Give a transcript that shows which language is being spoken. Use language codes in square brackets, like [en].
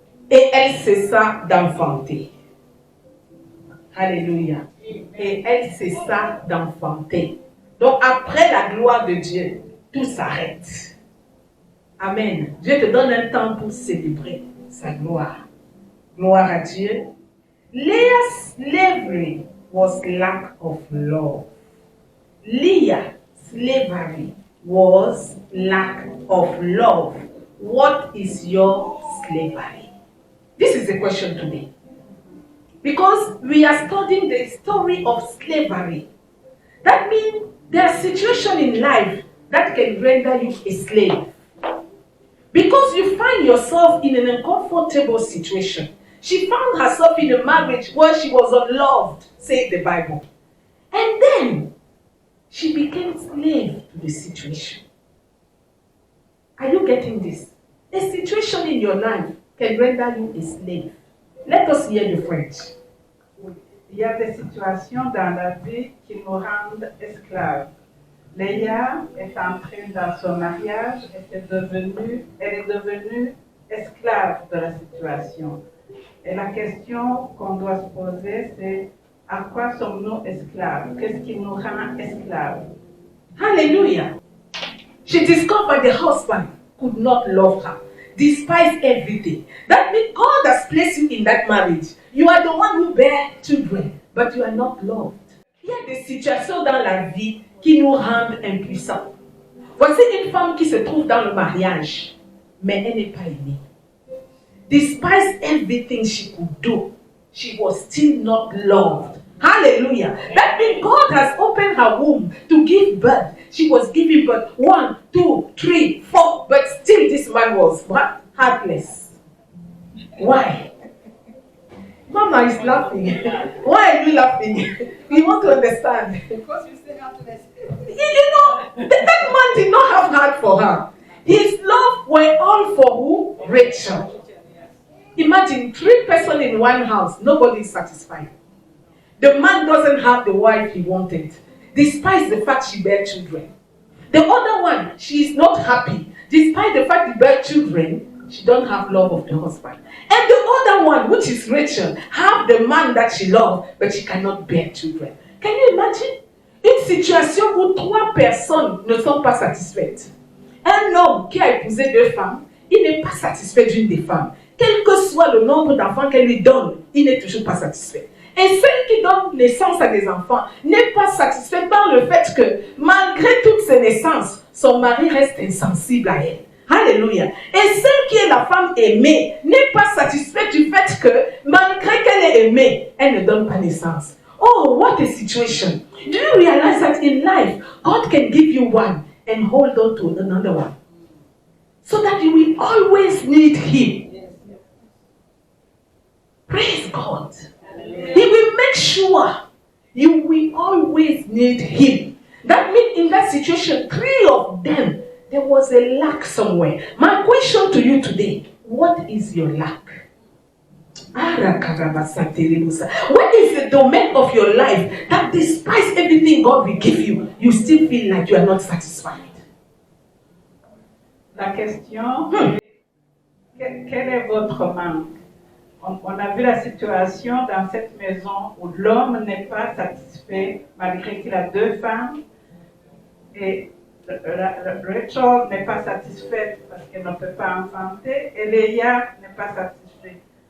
[fr] Et elle cessa d'enfanter. Alléluia. Et elle cessa d'enfanter. Donc après la gloire de Dieu, tout s'arrête. Amen. Dieu te donne un temps pour célébrer sa gloire. Gloire à Dieu. [en] Leah's slavery was lack of love. Leah's slavery was lack of love. What is your slavery? This is the question today. Because we are studying the story of slavery. That means there are situations in life that can render you a slave. Because you find yourself in an uncomfortable situation. She found herself in a marriage where she was unloved, says the Bible. And then she became slave to the situation. Are you getting this? A situation in your life can render you a slave. Let us hear the French. [fr] Il y a des situations dans la vie qui nous rendent esclaves. Léa est entrée dans son mariage, elle est devenue esclave de la situation. Et la question qu'on doit se poser, c'est à quoi sommes-nous esclaves? Qu'est-ce qui nous rend esclaves? [en] Hallelujah. She discovered the husband could not love her, despite everything. That means God has placed you in that marriage. You are the one who bear children, but you are not loved. [fr] Il y a des situations dans la vie qui nous rendent impuissants. Voici une femme qui se trouve dans le mariage, mais elle n'est pas aimée. [en] despite everything she could do, she was still not loved. Hallelujah. That means God has opened her womb to give birth. She was giving birth 1, 2, 3, 4, but still this man was what? Heartless. Why? Mama is laughing. Why are you laughing? You want to understand. Because you say heartless. That man did not have heart for her. His love were all for who? Rachel. Imagine 3 persons in one house. Nobody is satisfied. The man doesn't have the wife he wanted, despite the fact she bear children. The other one, she is not happy, despite the fact she bear children. She don't have love of the husband. And the other one, which is Rachel, have the man that she loves, but she cannot bear children. Can you imagine? [fr] Une situation où 3 personnes ne sont pas satisfaites. Un homme qui a épousé 2 femmes, il n'est pas satisfait d'une des femmes. Quel que soit le nombre d'enfants qu'elle lui donne, il n'est toujours pas satisfait. Et celle qui donne naissance à des enfants n'est pas satisfaite par le fait que, malgré toutes ces naissances, son mari reste insensible à elle. Alléluia. Et celle qui est la femme aimée n'est pas satisfaite du fait que, malgré qu'elle est aimée, elle ne donne pas naissance. [en] Oh, what a situation. Do you realize that in life, God can give you one and hold on to another one? So that you will always need Him. Praise God. He will make sure you will always need Him. That means in that situation, 3 of them, there was a lack somewhere. My question to you today, what is your lack? What is the domain of your life that despite everything God will give you, you still feel like you are not satisfied? [fr] La question, quel est votre manque? On a vu la situation dans cette maison où l'homme n'est pas satisfait malgré qu'il a 2 femmes et Rachel n'est pas satisfaite parce qu'elle ne peut pas enfanter et Léa n'est pas satisfaite.